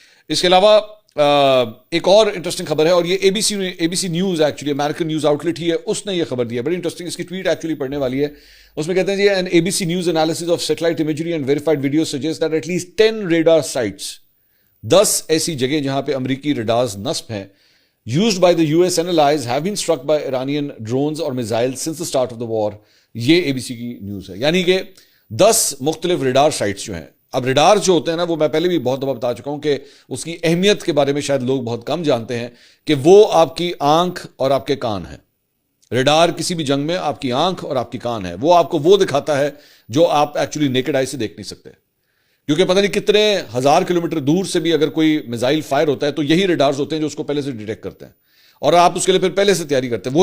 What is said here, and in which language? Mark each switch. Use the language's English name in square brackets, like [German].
[Urdu] اس کے علاوہ ایک اور انٹرسٹنگ خبر ہے اور یہ اے B C news actually American news out late ہی ہے, اس نے یہ خبر دی ہے, بڑی انٹرسٹنگ, اس کی ٹویٹ ایکچولی پڑھنے والی ہے. اس میں کہتے ہیں جی [English] این ABC news analysis of satellite imagery and verified video suggest that at least 10 radar sites, [Urdu] 10 ایسی جگہ جہاں پہ امریکی ریڈارز نصب ہیں, [English] used by the US and allies have been struck by Iranian drones or missiles since the start of the war. [Urdu] یہ ABC کی news ہے. یعنی کہ 10 مختلف ریڈار سائٹس جو ہیں. اب ریڈار جو ہوتے ہیں نا, وہ میں پہلے بھی بہت دفعہ بتا چکا ہوں کہ اس کی اہمیت کے بارے میں شاید لوگ بہت کم جانتے ہیں کہ وہ آپ کی آنکھ اور آپ کے کان ہیں. ریڈار کسی بھی جنگ میں آپ کی آنکھ اور آپ کی کان ہے. وہ آپ کو وہ دکھاتا ہے جو آپ ایکچولی نیکڈ آئی سے دیکھ نہیں سکتے, کیونکہ پتہ نہیں کتنے ہزار کلومیٹر دور سے بھی اگر کوئی میزائل فائر ہوتا ہے تو یہی ریڈارز ہوتے ہیں جو اس کو پہلے سے ڈیٹیکٹ کرتے ہیں, اور آپ اس کے لیے پھر پہلے سے تیاری کرتے ہیں.